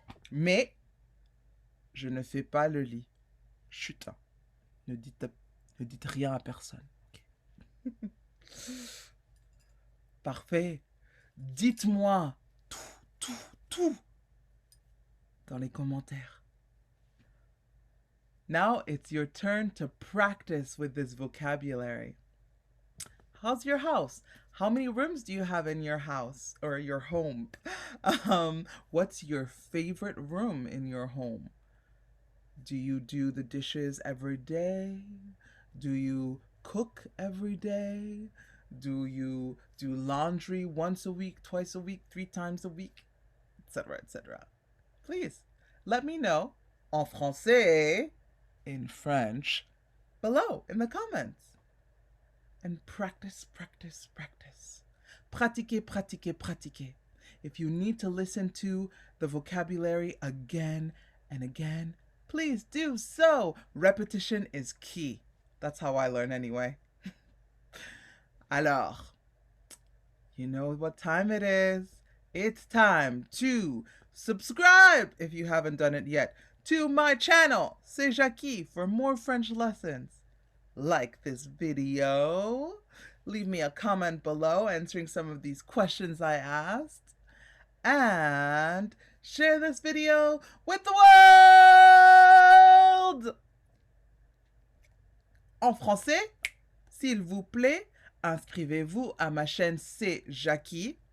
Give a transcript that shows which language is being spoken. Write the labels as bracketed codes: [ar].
[fr] Mais je ne fais pas le lit. Chut, hein. Ne dites rien à personne. Okay. Parfait. Dites-moi tout dans les commentaires. [en] Now it's your turn to practice with this vocabulary. How's your house? How many rooms do you have in your house or your home? What's your favorite room in your home? Do you do the dishes every day? Do you cook every day? Do you do laundry once a week, twice a week, 3 times a week, etc., etc.? Please let me know [fr] en français, [en] in French, below in the comments. And practice, practice, practice. [fr] Pratiquez, pratiquez, pratiquez. [en] If you need to listen to the vocabulary again and again, please do so. Repetition is key. That's how I learn anyway. Alors, you know what time it is. It's time to subscribe, if you haven't done it yet, to my channel, C'est Jackie, for more French lessons. Like this video. Leave me a comment below answering some of these questions I asked. And share this video with the world! [fr] En français, s'il vous plaît, inscrivez-vous à ma chaîne C'est Jackie.